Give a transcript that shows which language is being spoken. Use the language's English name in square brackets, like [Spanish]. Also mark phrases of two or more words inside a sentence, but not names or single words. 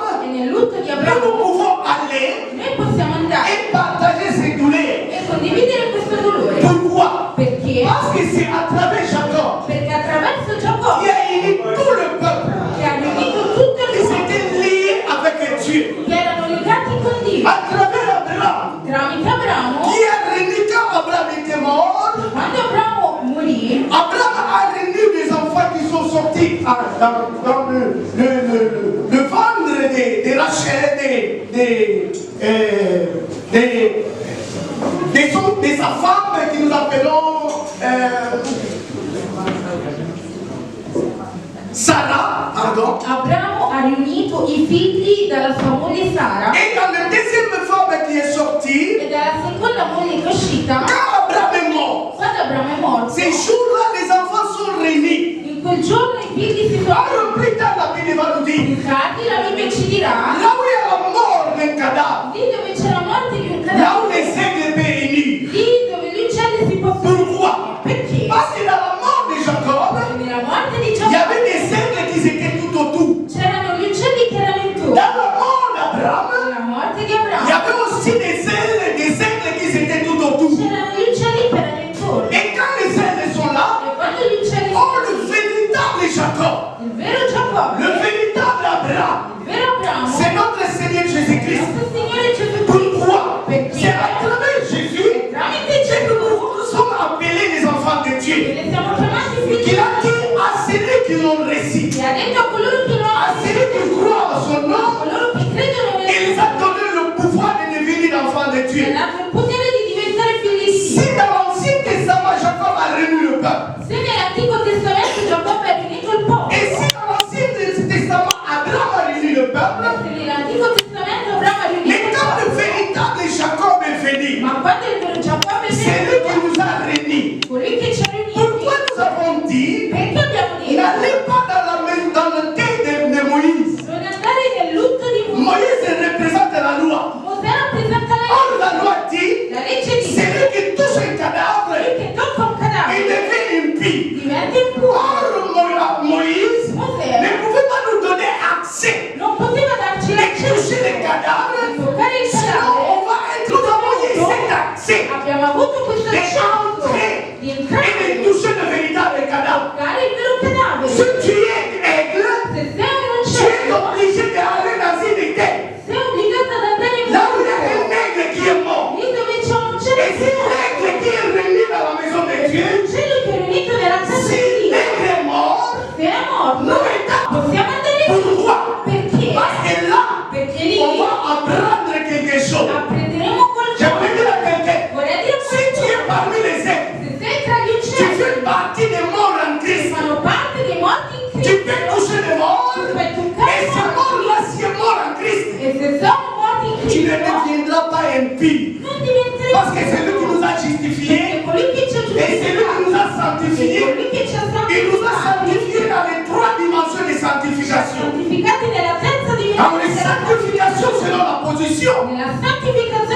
[Italian] e nel lutto di [French] nous [Italian] Abramo [French] pouvons aller [Italian] noi possiamo andare [French] et partager ces douleurs. [Italian] e condividere questo dolore. [French] Pourquoi? [Italian] Perché? [French] Parce que c'est à travers Jacob [Italian] Perché attraverso [French] qui [Italian] Giacobbe, [French] a uni tout le peuple [Italian] che ha unito tutto [French] qui [Italian] il popolo, [French] s'était lié avec Dieu. [Italian] che erano legati con Dio, [French] À travers Abraham [Italian] tramite Abramo, [French] qui a régné quand Abraham était mort. [Italian] quando Abramo morì, [French] Abraham a régné des enfants qui sont sortis dans le ventre de Rachel, de sa femme que nous appelons Sarah, pardon. [Italian] Abramo ha riunito i figli dalla sua moglie Sara [French] Et dans la deuxième femme qui est sortie, [Italian] e dalla seconda moglie che è uscita. [French] quand Abraham est mort, [Italian] Quando Abramo è morto, [French] ces jours-là, les enfants sont réunis. [Italian] in quel giorno i figli si sono [French] Alors plus tard, la Bible va nous dire, [Italian] infatti, la Bibbia ci dirà, [French] là où il y a la mort d'un cadavre, [Italian] lì dove c'è la morte di un [French] là [Italian] cadavere, [French] où les aigles étaient réunis. [Italian] lì dove gli uccelli si possono. [French] Pourquoi? [Italian] Perché? [French] Parce que dans la mort de Jacob, [Italian] Nella morte di [French] il y [Italian] Giacobbe [French] avait des aigles qui étaient tout autour. [Italian] c'erano gli uccelli che erano intorno. [French] Dans la mort d'Abraham, [Italian] Nella morte di [French] il y [Italian] Abramo [French] avait aussi des aigles qui étaient tout autour. [Italian] c'erano gli uccelli che erano intorno. [French] Et quand les aigles sont là, [Italian] E quando gli uccelli [French] oh, [Italian] sono [French] le véritable Jacob, [Italian] il vero Giacobbe, [French] le véritable Abraham, [Italian] il vero Abramo, [French] c'est notre Seigneur Jésus-Christ. [Italian] nostro Signore Gesù Cristo. [French] Pourquoi? [Italian] Perché? [French] C'est à travers Jésus [Italian] Tramite [French] que [Italian] Gesù [French] nous sommes appelés les enfants de Dieu. [Italian] ne siamo chiamati figli [French] Qu'il [Italian] di [French] a dit à celui qui l'ont reçu, [Italian] Dio. E ha detto a coloro che lo [French] à [Italian] amano, [French] celui qui croit en son nom, [Italian] coloro che credono nel [French] il [Italian] suo [French] a donné le pouvoir de devenir enfant de [Italian] nome, [French] Dieu. [Italian] ha dato il potere di diventare figli di [French] Si [Italian] Dio. [French] dans l'Ancien Testament, Jacob a réuni le peuple, [Italian] Se nell'Antico Testamento Giacobbe ha riunito il popolo, [French] et si dans l'Ancien Testament, Abraham a réuni le peuple, [Italian] se nell'Antico Testamento Abramo ha riunito [French] mais [Italian] il [French] quand le [Italian] popolo, [French] véritable Jacob est venu, [Italian] ma quando il vero Giacobbe è [French] c'est lui qui [Italian] venuto, [French] nous a réunis. [Italian] colui che ci ha riuniti, [French] Pourquoi nous avons dit, [Italian] perché abbiamo detto [French] n'allez pas dans le thé de Moïse. [Italian] non andare nel lutto di Mosè. [French] Moïse représente la loi. [Italian] Mosè rappresenta la [French] Or, [Italian] legge. [French] la loi dit, [Italian] La legge dice [French] celui qui touche un cadavre, [Italian] colui che tocca un il cadavere [French] devient impie. [Italian] diventa impuro. [French] Or, Moïse ne pouvait pas nous donner accès [Italian] Non poteva darci [French] de toucher [Italian] l'accesso [French] les cadavres, [Italian] di toccare il [French] sinon [Italian] cadavere. [French] on va être, nous avons eu cet accès [Italian] Abbiamo avuto questo accesso [French] d'entrer [Italian] di [French] et [Italian] entrare [French] de toucher le véritable cadavre. [Italian] toccare il vero cadavere. [French] Si tu es aigle, [Italian] Se sei un [French] tu es [Italian] uccello, [French] obligé d'aller dans une idée. [Italian] sei obbligato ad andare in [French] Là où il y a [Italian] fuoco. [French] un aigle qui est mort. [Italian] Lì dove c'è un [French] Et [Italian] uccello [French] si l'aigle qui est réuni dans la maison de Dieu, [Italian] uccello che è riunito nella casa [French] si [Italian] di Dio, [French] l'aigle est mort, [Italian] se è morto, [French] nous étant. [Italian] possiamo andare in [French] Pourquoi? [Italian] Perché? [French] Parce que là, [Italian] Perché lì [French] on va apprendre quelque chose. [Italian] apprenderemo [French] J'aimerais [Italian] qualcosa. [French] dire à quelqu'un, [Italian] Vorrei dire [French] si tu es parmi les aigles, [Italian] se sei tra gli [French] tu [Italian] uccelli [French] fais partie des morts en [Italian] che [French] Christ. [Italian] fanno parte dei morti in [French] Tu [Italian] Cristo, [French] peux toucher les morts, [Italian] tu puoi toccare [French] et [Italian] i [French] ces [Italian] morti. [French] morts-là, si est mort en Christ, [Italian] E se sono morti in [French] tu ne [Italian] Cristo, [French] deviendras pas impie. [Italian] non diventeremo [French] Parce que c'est lui qui nous a justifiés, [Italian] perché colui che ci ha [French] et c'est lui qui nous a [Italian] giustificato, [French] sanctifiés. [Italian] colui che ci ha [French] Il nous a [Italian] santificato, [French] sanctifiés dans les 3 dimensions de sanctification. [Italian] santificati nella terza [French] Dans les [Italian] dimensione, [French] sanctifications selon la position. [Italian] nella santificazione